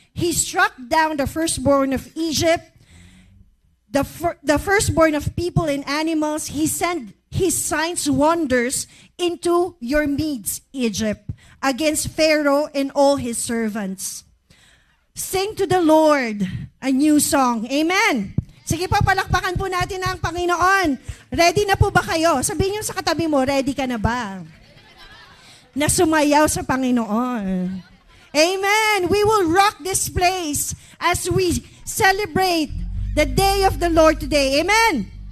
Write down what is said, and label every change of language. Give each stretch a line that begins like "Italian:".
English: He struck down the firstborn of Egypt, the firstborn of people and animals. He sent His signs wonders into your midst, Egypt, against Pharaoh and all his servants. Sing to the Lord a new song. Amen.
Filipino: Sige po, palakpakan po natin ang Panginoon. Ready na po ba kayo? Sabihin niyo sa katabi mo, ready ka na ba? Na sumayaw sa Panginoon. Amen.
English: We will rock this place as we celebrate the day of the Lord today. Amen.